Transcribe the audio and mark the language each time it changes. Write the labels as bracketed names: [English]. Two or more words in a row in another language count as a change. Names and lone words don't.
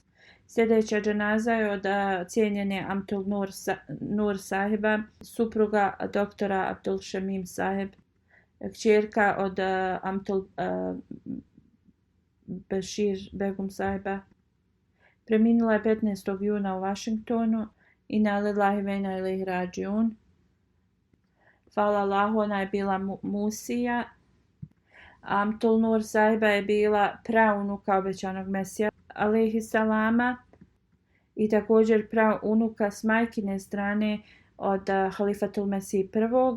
[Bosnian] Sljedeća dženaza je od cijenjene Amtul Nur sahiba, supruga doktora Abdul Shamim sahib, kćerka od Amtul Bashir begum sahiba. Preminula je 15. juna u Washingtonu. [Arabic] إنا لله وإنا إليه راجعون. [Bosnian] Hvala Allahu, ona je bila Musija. Amtul Nur sahiba je bila praunuka obećanog Mesija [Arabic] عليه السلام [Bosnian] i također praunuka s majkine strane od Halifatul Mesih prvog.